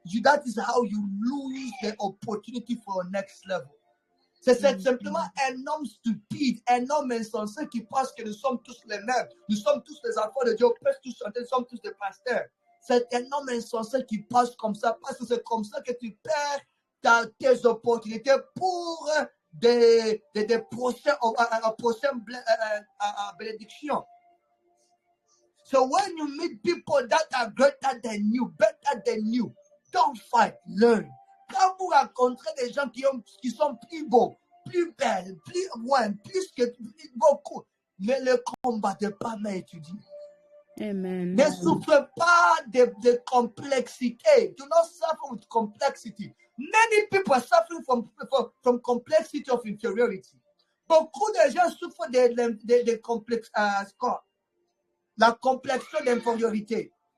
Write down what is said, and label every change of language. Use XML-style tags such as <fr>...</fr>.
<en>That is how you lose the opportunity for your next level.</en> <fr>C'est simplement un homme stupide, un homme insensé qui pense que nous sommes tous les mêmes. Nous sommes tous les enfants de Dieu. On peut tous chanter, nous sommes tous des pasteurs. C'est un homme insensé qui pense comme ça parce que c'est comme ça que tu perds tes opportunités pour des prochaines bénédictions.</fr> <en>So when you meet people that are greater than you, better than you, don't fight, learn.</en> <fr>Quand vous rencontrez des gens qui sont plus beaux, plus belles, plus loin, plus que beaucoup, ne les combattez pas, mais étudiez. Amen. Ne souffrez pas de complexité.</fr> <en>Do not suffer with complexity. Many people are suffering from complexity of inferiority.</en> <fr>Beaucoup de gens souffrent de complexe, la complexion d'infériorité.</fr>